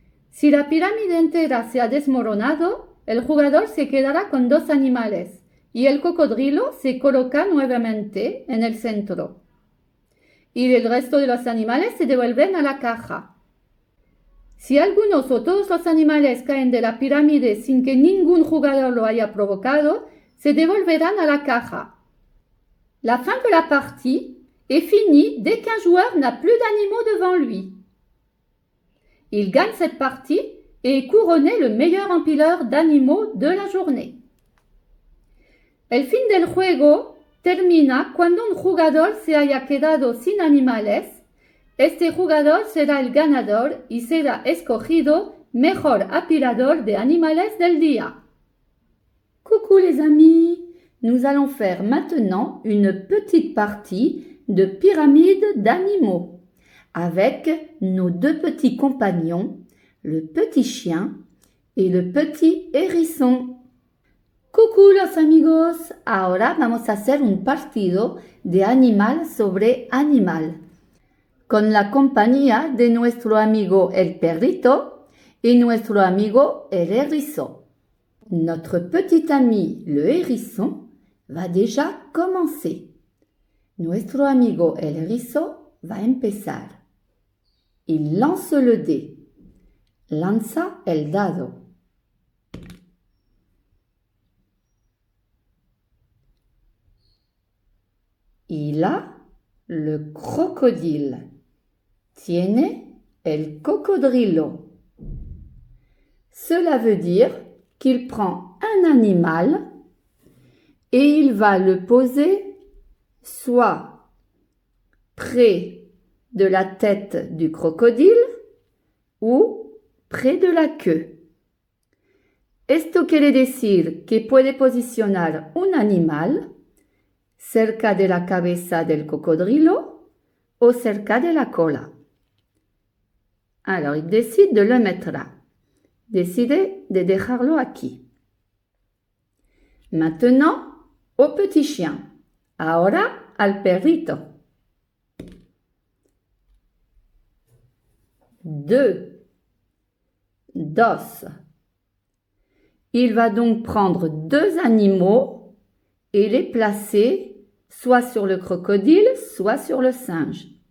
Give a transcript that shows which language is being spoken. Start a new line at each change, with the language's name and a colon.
Spanish: Si la pirámide entera se ha desmoronado, el jugador se quedará con 2 animales y el cocodrilo se coloca nuevamente en el centro. Y el resto de los animales se devuelven a la caja. Si algunos o todos los animales caen de la pirámide sin que ningún jugador lo haya provocado, se devolverán a la caja.
French: La fin de la partie est finie dès qu'un joueur n'a plus d'animaux devant lui. Il gagne cette partie et est couronné le meilleur empileur d'animaux de la journée.
Spanish: El fin del juego termina cuando un jugador se haya quedado sin animales. Este jugador será el ganador y será escogido mejor apilador de animales del día.
French: Coucou les amis, nous allons faire maintenant une petite partie de pyramide d'animaux avec nos 2 petits compagnons, le petit chien et le petit hérisson.
Spanish: Coucou los amigos, ahora vamos a hacer un partido de animal sobre animal, con la compañía de nuestro amigo el perrito y nuestro amigo el erizo.
French: Notre petit ami le hérisson va déjà commencer.
Spanish: Nuestro amigo el erizo va empezar.
French: Il lance le dé.
Spanish: Lanza el dado.
French: Il a le crocodile.
Spanish: Tiene el cocodrilo.
French: Cela veut dire qu'il prend un animal et il va le poser soit près de la tête du crocodile ou près de la queue.
Spanish: Esto quiere decir que puede posicionar un animal cerca de la cabeza del cocodrilo o cerca de la cola.
French: Alors, il décide de le mettre là.
Spanish: Decide de dejarlo aquí.
French: Maintenant, au petit chien.
Spanish: Ahora al perrito.
French: 2, dos. Il va donc prendre 2 animaux et les placer soit sur le crocodile, soit sur le singe.